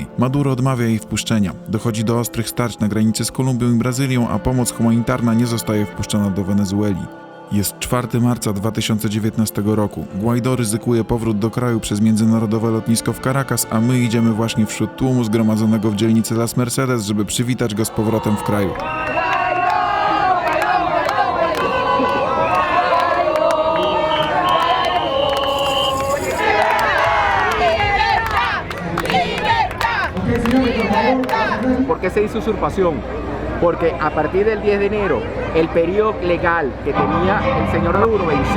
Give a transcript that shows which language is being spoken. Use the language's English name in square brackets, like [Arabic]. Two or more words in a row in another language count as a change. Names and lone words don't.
[Polish] Maduro odmawia jej wpuszczenia. Dochodzi do ostrych starć na granicy z Kolumbią i Brazylią, a pomoc humanitarna nie zostaje wpuszczona do Wenezueli. Jest 4 marca 2019 roku. Guaidó ryzykuje powrót do kraju przez międzynarodowe lotnisko w Caracas, a my idziemy właśnie wśród tłumu zgromadzonego w dzielnicy Las Mercedes, żeby przywitać go z powrotem w kraju. [Spanish] ¿Por qué se hizo usurpación? Porque a partir del 10 de enero el periodo legal que tenía el señor Maduro venció.